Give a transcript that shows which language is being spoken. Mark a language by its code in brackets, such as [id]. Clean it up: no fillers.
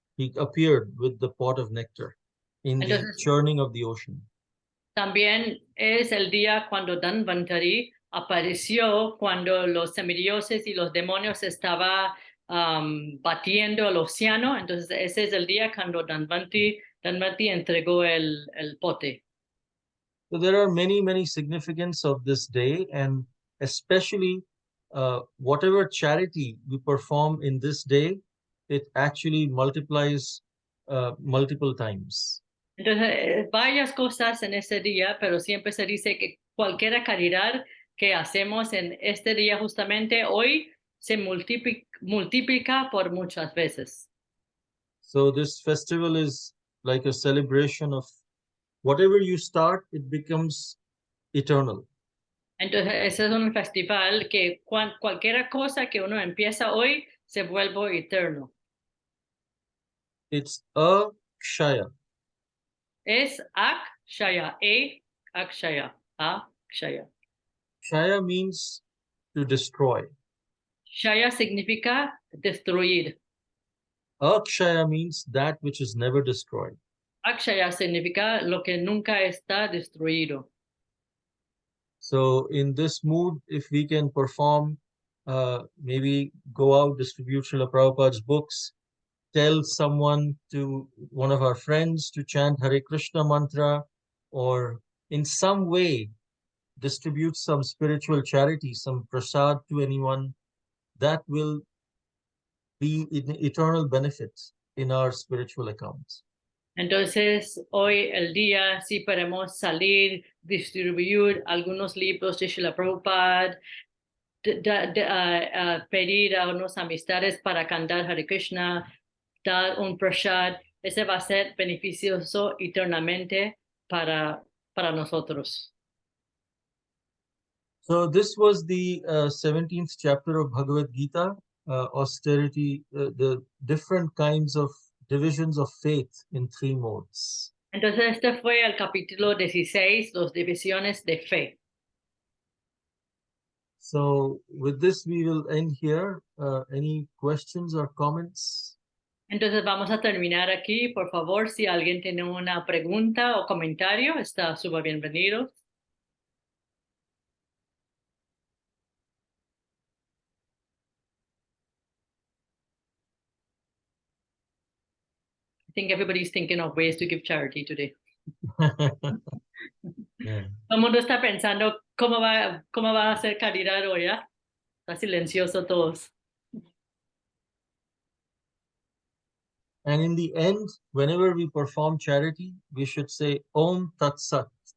[en] He appeared with the pot of nectar in the churning of the ocean. [es] También es el día cuando Dhanvantari apareció cuando los semidioses y los demonios estaban batiendo el océano. Entonces ese es el día cuando Dhanvantari entregó el pote. [en] So there are many significance of this day, and especially whatever charity we perform in this day, it actually multiplies multiple times. [es] Entonces, varias cosas en ese día, pero siempre se dice que cualquier caridad que hacemos en este día justamente hoy se multiplica por muchas veces. [en] So this festival is like a celebration of whatever you start, it becomes eternal. [es] Entonces, ese es un festival que cualquier cosa que uno empieza hoy se vuelve eterno. [en] It's Akshaya. [es] Es Akshaya, Akshaya, Akshaya. [en] Kshaya means to destroy. [es] Shaya significa destruir. [en] Akshaya means that which is never destroyed. [es] Akshaya significa lo que nunca está destruido. [en] So in this mood, if we can perform, maybe go out, distribute Srila Prabhupada's books, tell one of our friends to chant Hare Krishna mantra, or in some way distribute some spiritual charity, some prasad to anyone, that will be in eternal benefit in our spiritual accounts. [es] Entonces, hoy el día, si podemos salir, distribuir algunos libros de Srila Prabhupada, pedir a unos amistades para cantar Hare Krishna, dar un prasad, ese va a ser beneficioso eternamente para nosotros. [en] So this was the 17th chapter of Bhagavad Gita, austerity, the different kinds of divisions of faith in three modes. [es] Entonces, este fue el capítulo 16, las divisiones de fe. [en] So with this, we will end here. Any questions or comments? [es] Entonces, vamos a terminar aquí. Por favor, si alguien tiene una pregunta o comentario, está súper bienvenido. [en] I think everybody's thinking of ways to give charity today. Yeah. [es] Todo el mundo está pensando cómo va a hacer caridad hoy, ¿ya? Está silencioso todos. [en] And in the end, whenever we perform charity, we should say Om Tat Sat.